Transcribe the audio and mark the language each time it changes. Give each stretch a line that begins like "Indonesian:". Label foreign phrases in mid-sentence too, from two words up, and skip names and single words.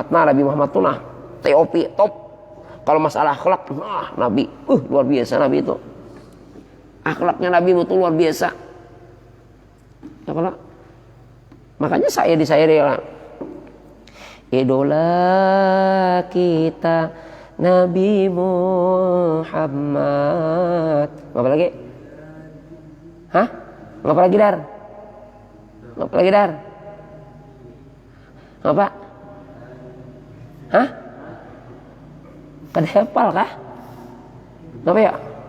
Indonesian: Nah Nabi Muhammad itu TOP top. Kalau masalah akhlak, Nabi luar biasa Nabi itu. Akhlaknya Nabi itu luar biasa. Ya kalau makanya saya disairi orang. Idola kita Nabi Muhammad.
Banjar: Ngapa lagi? Ngapa lagi dar? Ngapa? Kada hafal kah? Ngapa ya?